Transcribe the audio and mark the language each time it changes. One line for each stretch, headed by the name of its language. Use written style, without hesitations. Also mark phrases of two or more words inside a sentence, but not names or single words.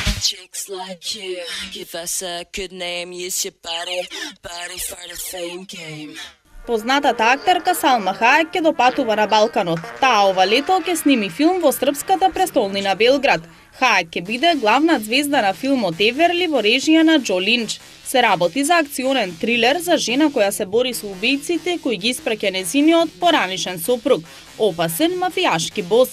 English: Chicks like you, give us a good name, use your body for the fame game.
Macedonian: Познатата актерка Салма Хаек ќе допатува на Балканот. Таа ова лето ќе сними филм во српската престолнина Белград. Хаек ќе биде главна звезда на филмот Еверли во режија на Џо Линч. Се работи за акционен трилер за жена која се бори со убијците кои ги испраќа нејзиниот поранишен сопруг, опасен мафијашки бос.